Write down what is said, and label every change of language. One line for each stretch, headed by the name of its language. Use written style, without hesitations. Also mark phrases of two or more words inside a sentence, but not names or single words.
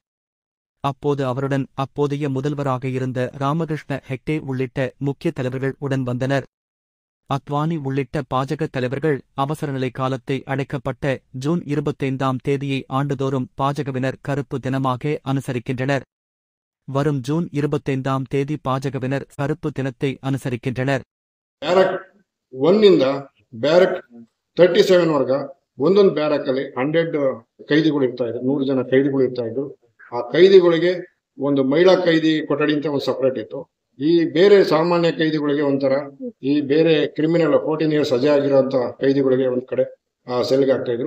Tamil: அப்போது அவருடன் அப்போதைய முதல்வராக இருந்த ராமகிருஷ்ண ஹெக்டே உள்ளிட்ட முக்கிய தலைவர்கள் உடன் வந்தனர். அத்வானி உள்ளிட்ட பாஜக தலைவர்கள் அவசரநிலை காலத்தை அடைக்கப்பட்ட ஜூன் 25 தேதியை ஆண்டுதோறும் பாஜகவினர் கருப்பு தினமாக அனுசரிக்கின்றனர். வரும் ஜூன் 25 தேதி பாஜகவினர் கருப்பு தினத்தை அனுசரிக்கின்றனர்.
Kannada: ಬ್ಯಾರಕ್ 1 ಇಂದ ಬ್ಯಾರಕ್ 37 ವರ್ಗ ಒಂದೊಂದು ಬ್ಯಾರಕ್ ಅಲ್ಲಿ 100 ಕೈದಿಗಳು ಇರ್ತಾ ಇದ್ರು, 100 ಜನ ಕೈದಿಗಳು ಇರ್ತಾ ಇದ್ರು. ಆ ಕೈದಿಗಳಿಗೆ ಒಂದು ಮಹಿಳಾ ಕೈದಿ ಕೊಠಡಿ ಅಂತ ಒಂದು ಸಪರೇಟ್ ಇತ್ತು. ಈ ಬೇರೆ ಸಾಮಾನ್ಯ ಕೈದಿಗಳಿಗೆ ಒಂಥರ, ಈ ಬೇರೆ ಕ್ರಿಮಿನಲ್ 14 ಇಯರ್ಸ್ ಸಜೆ ಆಗಿರುವಂತ ಕೈದಿಗಳಿಗೆ ಒಂದ್ ಕಡೆ ಸೆಲ್ಗೆ ಆಗ್ತಾ ಇದ್ರು.